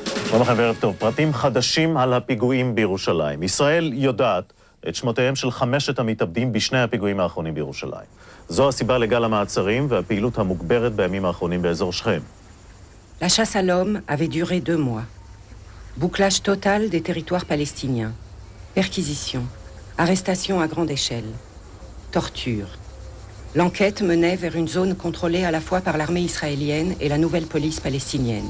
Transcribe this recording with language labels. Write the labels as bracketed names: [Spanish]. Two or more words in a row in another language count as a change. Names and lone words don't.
[Hebrew] שלום לכם וערב טוב. פרטים חדשים על הפיגועים בירושלים. ישראל יודעת את שמותיהם של 5 המתאבדים בשני הפיגועים האחרונים בירושלים. זו הסיבה לגל המעצרים והפעילות המוגברת בימים האחרונים באזור שכם. [French] La chasse à l'homme avait duré 2 mois. Bouclage total des territoires palestiniens. Perquisition. Arrestation à grande échelle. Torture. L'enquête menait vers une zone contrôlée à la fois par l'armée israélienne et la nouvelle police palestinienne.